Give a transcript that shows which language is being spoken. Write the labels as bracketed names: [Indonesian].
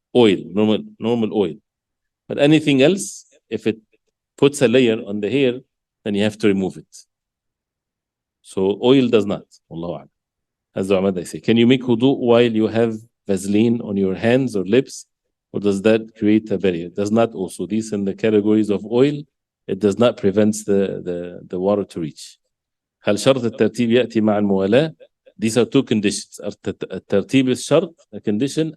[English] Oil, normal oil. But anything else, if it puts a layer on the hair, then you have to remove it. So oil does not. Wallahu a'lam. As the ulama they say, can you make wudu while you have Vaseline on your hands or lips, or does that create a barrier? It does not also. These in the categories of oil, it does not prevent the water to reach. [Arabic] هل شرط الترتيب يأتي مع الموالاة? [English] These are two conditions. الترتيب is شرط, a condition.